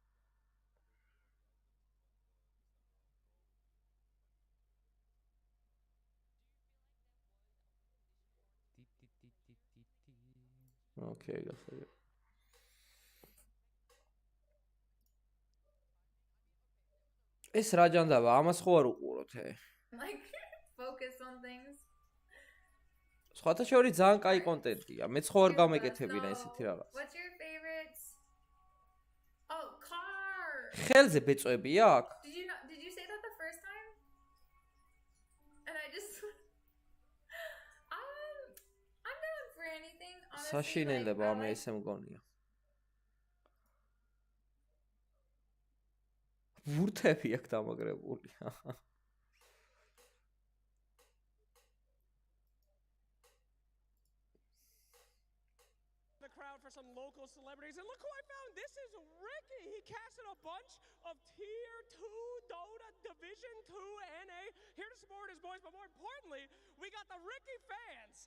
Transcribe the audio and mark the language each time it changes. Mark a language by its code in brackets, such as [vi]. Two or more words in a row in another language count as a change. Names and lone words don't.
[ka] Okay, გასაგებ. ეს რა ჯანდაბა, ამას ხო არ უყუროთ ე? [en] Like focus on things. [ka] სხვათა შორის ძალიან კაი კონტენტია. მეც ხო არ გამეკეთებინა ესეთი რაღაც. [en] What's your favorite? Oh, car. [ka] ხელზე ბეწვები აქვს? [en] Did you say that the first time? And I just I'm down for anything, honestly. [ka] საშინელება მე ესე მგონია. ვურთები აქვს დამაგრებული. [en] For some local celebrities, and look who I found. This is Ricky. He casted a bunch of Tier 2 Dota Division 2 NA here to support his boys, but more importantly, we got the Ricky fans.